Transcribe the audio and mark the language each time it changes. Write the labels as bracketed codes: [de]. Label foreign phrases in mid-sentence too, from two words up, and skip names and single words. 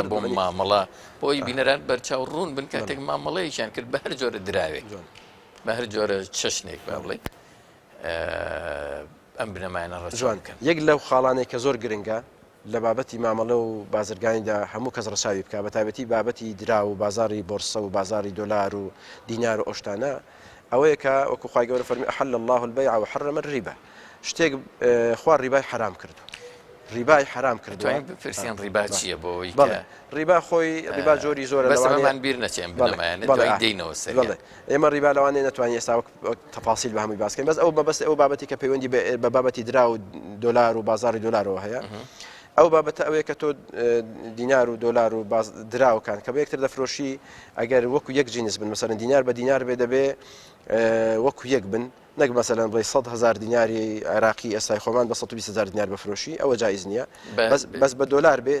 [ckb] بۆ مامەڵە بۆی بینەران بەرچاو ڕوون بن کاتێک مامەڵەیەکیان کرد بە هەر جۆرە دراوێک بە هەر جۆرە چەشنێک با بڵێ ئەم بنەمایانە ڕەچاو بکەن یەک لەو خاڵانەی کە زۆر گرنگە لە بابەتی مامەڵە و بازرگانیدا هەموو کەس ڕەچاوی بکە بە تایبەتی بابەتی درا و بازاری بۆرسە و بازاری دۆلار و دینار و ئۆشتانە ئەوەیە کە وەکو خوای گەورە فەرمی [ar] أحل الله البيع وحرم الربا [ckb] شتێک خوا ڕیبای حرام کردو ڕیبای حرام کردووە پرسیان ڕیبا چییە بۆەوەی ڕیبا خۆی ڕیبا جۆری زۆرە لەوانمان بیر نەچێن بنەمایانە دێنەوە سەر ئێمە ڕیبا لەوانەیە ناتوانین ئێستا تەفاسیل بە هەمووی باسکەین بەس ئەو مەبەست ئەو بابەتی کە پەیوەندی بە بابەتی درا و دۆلار و بازاری دۆلارەوە هەیە ئەو بابەتە ئەوەیە کە تۆ دینار و دۆلار و دراوەکان کە بە یەکتر دەفرۆشی ئەگەر وەکو یەک جینس بن مەسەلەن دینار بە دینار بێ دەبێ وەکو یەک بن نەک مەسەلەن بڵێ 100,000 دیناری عێراقی ئێستای خۆمان بە 120,000 دینار بفرۆشی ئەوە جایز نییە بەس بە دۆلار بێ